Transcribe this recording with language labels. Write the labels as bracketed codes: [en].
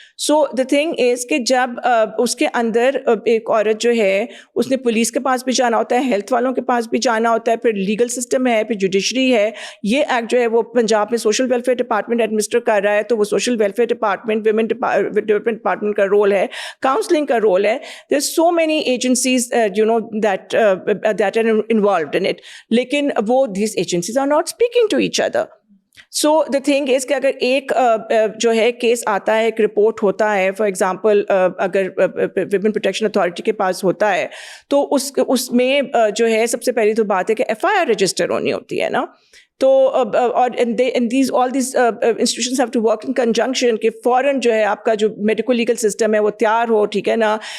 [en] so the thing is [ur] کہ جب اس کے اندر ایک عورت جو ہے اس نے پولیس کے پاس بھی جانا ہوتا ہے, ہیلتھ والوں کے پاس بھی جانا ہوتا ہے, پھر لیگل سسٹم ہے, پھر جوڈیشری ہے. یہ ایکٹ جو ہے وہ پنجاب میں سوشل ویلفیئر ڈپارٹمنٹ ایڈمنسٹر کر رہا ہے, تو وہ social welfare department, women development department کا رول ہے, کاؤنسلنگ کا رول ہے. [en] there so many agencies that are involved in it, [ur] لیکن وہ [en] these agencies are not speaking to each other. So the thing is [ur] کہ اگر ایک جو ہے کیس آتا ہے, ایک رپورٹ ہوتا ہے, [en] for example [ur] اگر ویمن پروٹیکشن اتھارٹی کے پاس ہوتا ہے, تو اس میں جو ہے سب سے پہلی تو بات ہے کہ FIR رجسٹر ہونی ہوتی ہے نا. تو اور [en] all these institutions have to work in conjunction [ur] کہ فوراً جو ہے آپ کا جو میڈیکل لیگل سسٹم ہے وہ تیار ہو, ٹھیک ہے نا.